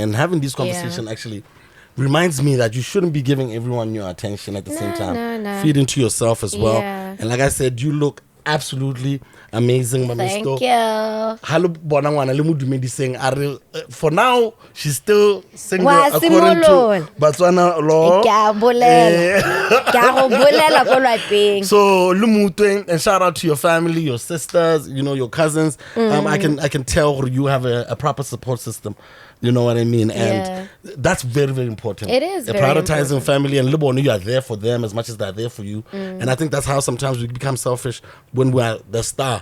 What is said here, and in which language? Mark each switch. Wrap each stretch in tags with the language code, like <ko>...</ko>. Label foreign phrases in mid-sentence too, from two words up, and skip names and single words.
<en>And having this conversation actually reminds me that you shouldn't be giving everyone your attention at the same time. No. Feed into yourself as well. Yeah. And like I said, you look absolutely amazing, Mamisto. Thank you. Hello, Bonangwana, le Mudumedi saying, for now, she's still single</en> <tn>Wa</tn> <en>according</en> <tn>simolol.</tn> <en>to Botswana law.</en> <tn>Ke a bolela. Ke a go bolela ko lapeng.</tn> <en>So, Lumutwe, and shout out to your family, your sisters, you know, your cousins. I can tell you have a proper support system. You know what I mean? And that's very, very important. It is very prioritizing important. family and Libon, you are there for them as much as they're there for you. And I think that's how sometimes we become selfish when we're the star.</en>